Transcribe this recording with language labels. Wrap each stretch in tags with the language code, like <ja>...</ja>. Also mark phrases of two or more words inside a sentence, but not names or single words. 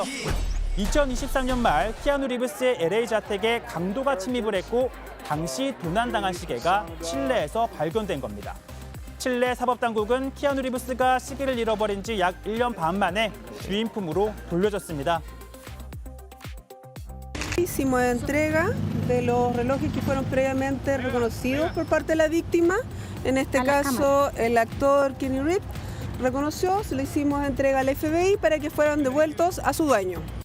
<ko>2023년 말 키아누 리브스의 LA 자택에 강도가 침입을 했고 당시 도난당한 시계가 칠레에서 발견된 겁니다. 칠레 사법당국은 키아누 리브스가 시계를 잃어버린 지 약 1년 반 만에 주인품으로 돌려줬습니다.</ko> <es>Hicimos entrega de los relojes que fueron previamente reconocidos por parte de la víctima. En este caso, el actor Kenny Reeves reconoció, se le hicimos entrega al FBI para que fueran devueltos a su dueño.</es>